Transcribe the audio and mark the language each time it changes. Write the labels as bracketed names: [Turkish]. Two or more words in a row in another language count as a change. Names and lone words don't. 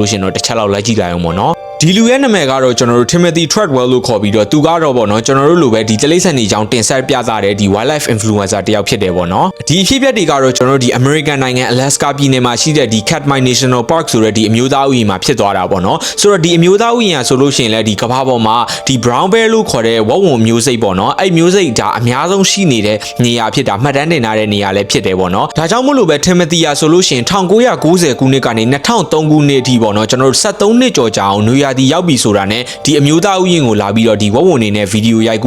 [Burmese] လို့ရှိရင်တော့တစ်ချက်လောက်လိုက်ကြည့်လိုက်အောင်ပေါ့နော်ဒီလူရဲ့နာမည်ကတော့ကျွန်တော်တို့ Timothy Treadwell လို့ခေါ်ပြီးတော့သူကတော့ပေါ့နော်ကျွန်တော်တို့လိုပဲဒီတလိမ့်ဆန်နေကြောင်းတင်ဆက်ပြသတဲ့ဒီ [English] wildlife influencer [Burmese] တယောက်ဖြစ်တယ်ပေါ့နော်ဒီအဖြစ်အပျက်တွေကတော့ကျွန်တော်တို့ဒီ American နိုင်ငံ Alaska ပြည်နယ်မှာရှိတဲ့ဒီ Katmai National Park ဆိုတဲ့ဒီအမျိုးသားဥယျာဉ်မှာဖြစ်သွားတာပေါ့နော်ဆိုတော့ဒီအမျိုးသားဥယျာဉ်ဆိုလို့ရှိရင်လည်းဒီကမ္ဘာပေါ်မှာဒီ [English] brown bear [Burmese] လို့ခေါ်တဲ့ဝက်ဝံမျိုးစိတ်ပေါ့နော်အဲ့မျိုးစိတ်ဒါအများဆုံးရှိနေတဲ့နေရာဖြစ်တာမှတ်တမ်းတင်ထားတဲ့နေရာလည်းဖြစ်တယ်ပေါ့နော်ဒါကြောင့်မို့ လို့ပဲ Timothy ဆိုလို့ရှိရင်1990ခုနှစ်ကနေ2003ခုနှစ်အထိပေါ့နော်ကျွန်တော်တို့73နှစ်ကျော်ကြာအောင်နွေရာသီရောက်ပြီဆိုတာနဲ့ဒီအမျိုးသားဥယျာဉ်ကိုလာပြီးတော့ဒီဝက်ဝံနေနဲ့ဗီဒီယိုရိုက်ကူး